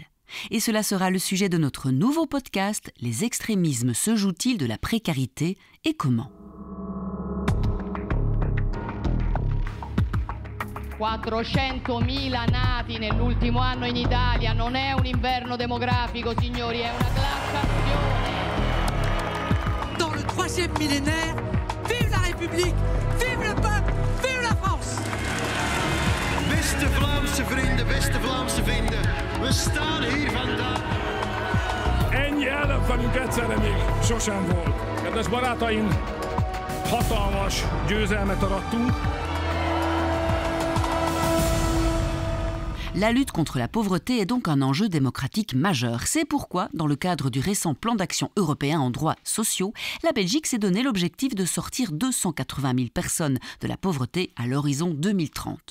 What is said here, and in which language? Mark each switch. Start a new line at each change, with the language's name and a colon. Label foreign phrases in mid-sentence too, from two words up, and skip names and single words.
French: Et cela sera le sujet de notre nouveau podcast « Les extrémismes se jouent-ils de la précarité et comment ?»
Italian: 400.000 nati nell'ultimo anno in Italia, non è un inverno demografico, signori, è una glaciazione.
French: Dans le 3e millénaire, vive la République, vive le peuple, vive la France!
Dutch: Beste Vlaamse vrienden, we staan hier vandaag.
Hungarian: Ennyi ellenfelünk egyszerre még sosem volt. Kedves barátaim, hatalmas győzelmet arattunk.
French: La lutte contre la pauvreté est donc un enjeu démocratique majeur. C'est pourquoi, dans le cadre du récent plan d'action européen en droits sociaux, la Belgique s'est donné l'objectif de sortir 280 000 personnes de la pauvreté à l'horizon 2030.